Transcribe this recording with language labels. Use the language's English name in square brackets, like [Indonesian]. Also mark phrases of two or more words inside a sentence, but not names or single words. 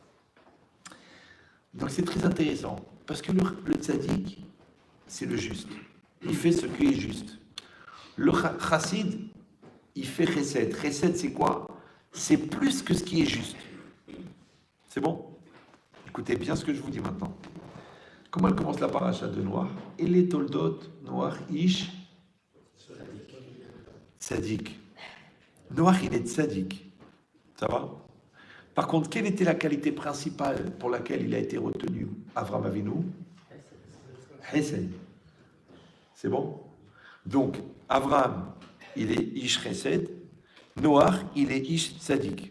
[French] Donc c'est très intéressant. Parce que le tzaddik, c'est le juste. Il fait ce qui est juste. Le chassid, il fait chesed. Chesed, c'est quoi? C'est plus que ce qui est juste. C'est bon? Écoutez bien ce que je vous dis maintenant. Comment elle commence la paracha de Noach? Et les [Hebrew] תולדת נח איש צדיק. [French] Noach, il est tzaddik. Ça va? Par contre, quelle était la qualité principale pour laquelle il a été retenu, Avram Avinu? Chesed. C'est bon? Donc, Avram, il est [Hebrew] איש חסד. [French] Noach, il est [Hebrew] איש צדיק.